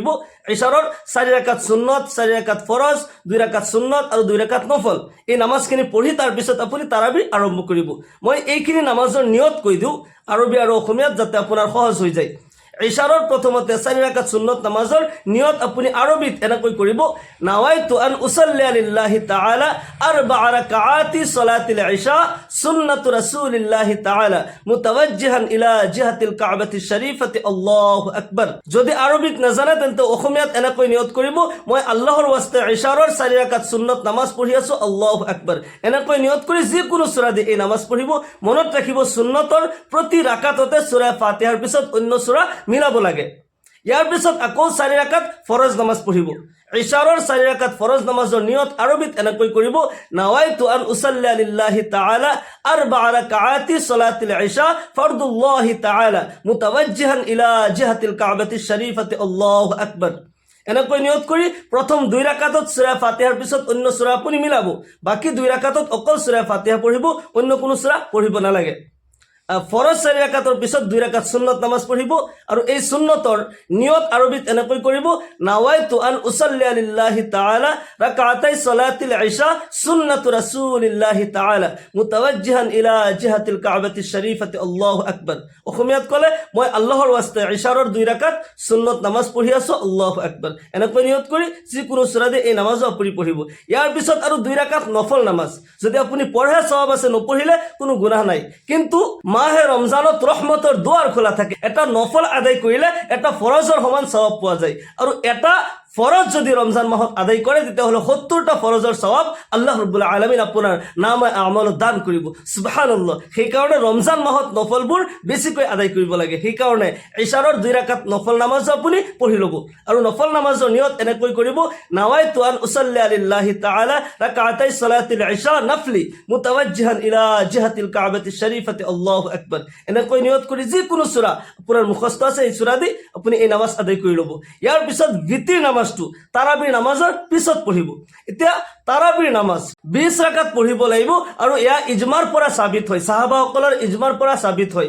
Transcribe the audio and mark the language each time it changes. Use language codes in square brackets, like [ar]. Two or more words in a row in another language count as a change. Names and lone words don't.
[as] ইশাৰৰ 4 ৰাকাত সুন্নত, 4 ৰাকাত ফৰজ, 2 ৰাকাত সুন্নত আৰু 2 ৰাকাত নফল, এই নামাজখিনি পঢ়ি তাৰপিছত আপুনি তাৰাবি আৰম্ভ কৰিব। মই এইখিনি নামাজৰ নিয়ত কৈ দিওঁ আৰবী আৰু অসমীয়াত যাতে আপোনাৰ সহজ হৈ যায়। ইশাৰৰ প্ৰথমতে 4 ৰাকাত সুন্নত নামাজৰ নিয়ত আপুনি আৰবীত এনেকৈ কৰিব, [ar] نويت أن أصلي لله تعالى 4 ركعات صلاة العشاء سنة رسول الله تعالى متوجها إلى جهة الكعبة الشريفة الله أكبر. [as] যদি আৰবীত নাজানে তেন্তে অসমীয়াত এনেকৈ নিয়ত কৰিব, মই আল্লাহৰ ওয়াস্তে ইশাৰৰ 4 ৰাকাত সুন্নত নামাজ পঢ়ি আছো, [ar] الله أكبر. [as] এনেকৈ নিয়ত কৰি যিকোনো সূৰা দি এই নামাজ পঢ়িব। মনত ৰাখিব, সুন্নতৰ প্ৰতি ৰাকাততে সূৰা ফাতিহাৰ পিছত অন্য সূৰা মিলাব লাগে। ইয়াৰ পিছত আকৌ 4 ৰাকাত ফৰজ নামাজ পঢ়িব। ইশাৰৰ 4 ৰাকাত ফৰজ নামাজৰ নিয়ত আৰবীত এনেকৈ কৰিব, [ar] نويت أن أصلي لله تعالى 4 ركعات صلاة العشاء فرض الله تعالى متوجها إلى جهة الكعبة الشريفة الله أكبر. [as] এনেকৈ নিয়ত কৰি প্ৰথম 2 ৰাকাতত সূৰা ফাতিহাৰ পিছত অন্য সূৰা আপুনি মিলাব। বাকি 2 ৰাকাতত অকল সূৰা ফাতিহা পঢ়িব, অন্য কোনো সূৰা পঢ়িব নালাগে। ফৰজ 4 ৰাকাতৰ পিছত 2 ৰাকাত সুন্নত নামাজ পঢ়িব আৰু এই সুন্নতৰ নিয়ত আৰবীত এনেকৈ কৰিব, [ar] نويت أن أصلي لله تعالى ركعتي صلاة العشاء سنة رسول الله تعالى متوجها إلى جهة الكعبة الشريفة الله أكبر. [as] অসমীয়াত ক'লে মই আল্লাহৰ ওয়াস্তে ইশাৰৰ 2 ৰাকাত সুন্নত নামাজ পঢ়ি আছো, [ar] الله أكبر. [as] এনেকৈ নিয়ত কৰি যিকোনো সূৰা দি এই নামাজো আপুনি পঢ়িব। ইয়াৰ পিছত আৰু 2 ৰাকাত নফল নামাজ, যদি আপুনি পঢ়ে সওয়াব আছে, নপঢ়িলে কোনো গুনাহ নাই। কিন্তু মাহে ৰমজানত ৰহমতৰ দুৱাৰ খোলা থাকে। এটা নফল আদায় কৰিলে এটা ফৰজৰ সমান সওয়াব পোৱা যায় আৰু এটা ফরজ যদি রমজান মাহত আদায় করে তেতিয়াহ'লে 70টা ফরজৰ সওয়াব [ar] الله رب العالمين [as] আপোনাৰ নামে আমলত দান কৰিব। সুবহানাল্লাহ। সেইকাৰণে ৰমজান মাহত নফলবোৰ বেছিকৈ আদায় কৰিব লাগে। সেইকাৰণে ইশাৰৰ 2 ৰাকাত নফল নামাজ আপুনি পঢ়ি ল'ব আৰু নফল নামাজৰ নিয়ত এনেকৈ কৰিব, [ar] نويت أن أصلي لله تعالى ركعتي صلاة العشاء نفل متوجها إلى جهة الكعبة الشريفة الله أكبر. [as] এনেকৈ নিয়ত কৰি যিকোনো সূৰা আপোনাৰ মুখস্থ আছে এই সূৰা দি আপুনি এই নামাজ আদায় কৰি ল'ব। ইয়াৰ পিছত ভিতিৰ নামাজ নামাজটো তাৰাবিৰ নামাজৰ পিছত পঢ়িব। এতিয়া তাৰাবিৰ নামাজ 20 ৰাকাত পঢ়িব লাগিব আৰু এয়া ইজমাৰ পৰা সাবিত হয়, সাহাবাসকলৰ ইজমাৰ পৰা সাবিত হয়।